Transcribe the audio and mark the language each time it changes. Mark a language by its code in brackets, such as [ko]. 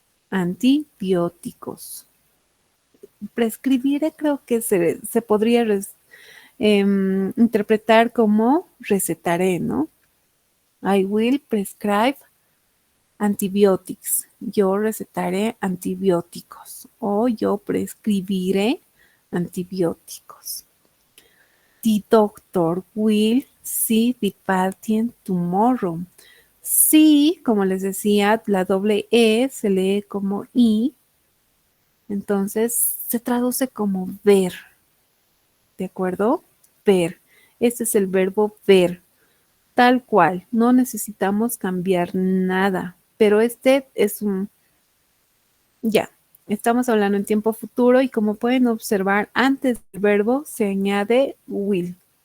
[es] Antibióticos. Prescribiré creo que se podría interpretar como recetaré, ¿no? [en] I will prescribe antibiotics. [es] Yo recetaré antibióticos o yo prescribiré antibióticos. [en] The doctor will see the patient tomorrow. [es] Sí, como les decía, la doble E se lee como I, entonces se traduce como ver. ¿De acuerdo? Ver. Este es el verbo ver. Tal cual, no necesitamos cambiar nada, pero este es ya, estamos hablando en tiempo futuro y como pueden observar, antes del verbo se añade will.